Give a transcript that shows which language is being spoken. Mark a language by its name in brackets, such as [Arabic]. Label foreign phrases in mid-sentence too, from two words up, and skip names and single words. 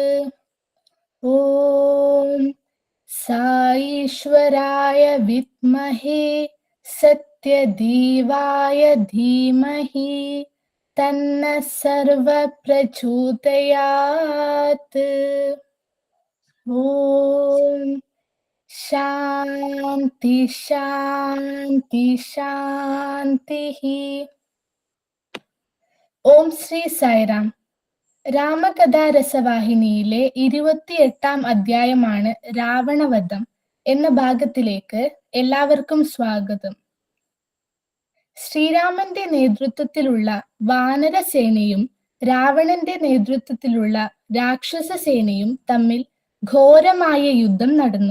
[Sanskrit] ओम साईश्वराय विद्महे सत्यदेवाय धीमहि तन्नः सर्वः प्रचोदयात्। ओम शांति शांति शांति। [Malayalam] ഓം ശ്രീ സായിറാം. രാമകഥാരസവാഹിനിയിലെ 28 അധ്യായമാണ് രാവണവധം എന്ന ഭാഗത്തിലേക്ക് എല്ലാവർക്കും സ്വാഗതം. ശ്രീരാമന്റെ നേതൃത്വത്തിലുള്ള വാനരസേനയും രാവണന്റെ നേതൃത്വത്തിലുള്ള രാക്ഷസ സേനയും തമ്മിൽ ഘോരമായ യുദ്ധം നടന്നു.